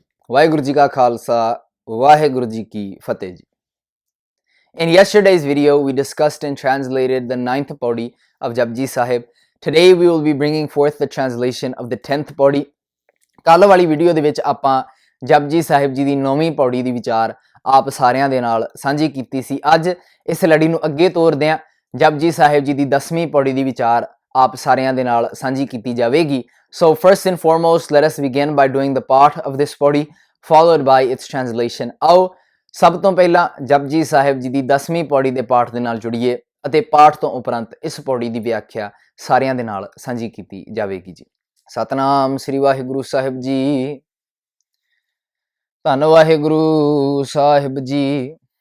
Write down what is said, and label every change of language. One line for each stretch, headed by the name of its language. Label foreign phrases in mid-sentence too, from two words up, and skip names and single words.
Punjabi: ਵਾਹਿਗੁਰੂ ਜੀ ਕਾ ਖਾਲਸਾ ਵਾਹਿਗੁਰੂ ਜੀ ਕੀ ਫਤਿਹ ਜੀ.
English: In yesterday's video, we discussed and translated the 9th pauri of Japji Sahib. Today, we will be bringing forth the translation of the 10th pauri.
Punjabi: ਕੱਲ ਵਾਲੀ ਵੀਡੀਓ ਦੇ ਵਿੱਚ ਆਪਾਂ ਜਪਜੀ ਸਾਹਿਬ ਜੀ ਦੀ 9ਵੀਂ ਪੌੜੀ ਦੀ ਵਿਚਾਰ ਆਪ ਸਾਰਿਆਂ ਦੇ ਨਾਲ ਸਾਂਝੀ ਕੀਤੀ ਸੀ. ਅੱਜ ਇਸ ਲੜੀ ਨੂੰ ਅੱਗੇ ਤੋਰਦੇ ਹਾਂ. ਜਪਜੀ ਸਾਹਿਬ ਜੀ ਦੀ 10ਵੀਂ ਪੌੜੀ ਦੀ ਵਿਚਾਰ ਆਪ ਸਾਰਿਆਂ ਦੇ ਨਾਲ ਸਾਂਝੀ ਕੀਤੀ ਜਾਵੇਗੀ.
English: So first and foremost, let us begin by doing the part of this pauri followed by its translation.
Punjabi: ਆਓ ਸਭ ਤੋਂ ਪਹਿਲਾਂ ਜਪਜੀ ਸਾਹਿਬ ਜੀ ਦੀ 10ਵੀਂ ਪੌੜੀ ਦੇ ਪਾਠ ਦੇ ਨਾਲ ਜੁੜੀਏ ਅਤੇ ਪਾਠ ਤੋਂ ਉਪਰੰਤ ਇਸ ਪੌੜੀ ਦੀ ਵਿਆਖਿਆ ਸਾਰਿਆਂ ਦੇ ਨਾਲ ਸਾਂਝੀ ਕੀਤੀ ਜਾਵੇਗੀ ਜੀ. ਸਤਨਾਮ ਸ੍ਰੀ ਵਾਹਿਗੁਰੂ ਸਾਹਿਬ ਜੀ. ਧੰਨ ਵਾਹਿਗੁਰੂ ਸਾਹਿਬ ਜੀ.